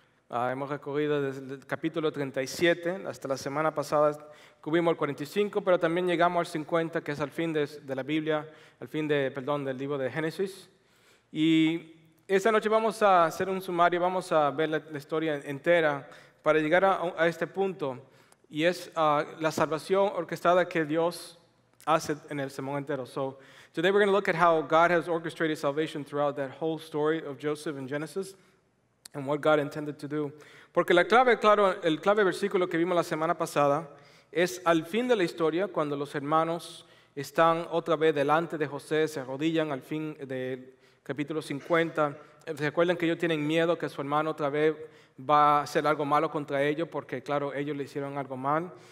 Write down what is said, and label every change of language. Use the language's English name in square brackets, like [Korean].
[Spanish] Hemos recorrido desde el capítulo 37 hasta la semana pasada, cubrimos el 45, pero también llegamos al 50, que es al fin de la Biblia, del libro de Génesis. Y esta noche vamos a hacer un sumario, vamos a ver la historia entera para llegar a este punto. Y es la salvación orquestada que Dios hace en el sermón entero. [English] So today we're going to look at how God has orchestrated salvation throughout that whole story of Joseph in Genesis and what God intended to do. [Spanish] Porque la clave, claro, el clave versículo que vimos la semana pasada es al fin de la historia, cuando los hermanos están otra vez delante de José, se arrodillan al fin del capítulo 50. Se recuerdan que ellos tienen miedo que su hermano otra vez va a hacer algo malo contra ellos, porque claro, ellos le hicieron algo mal.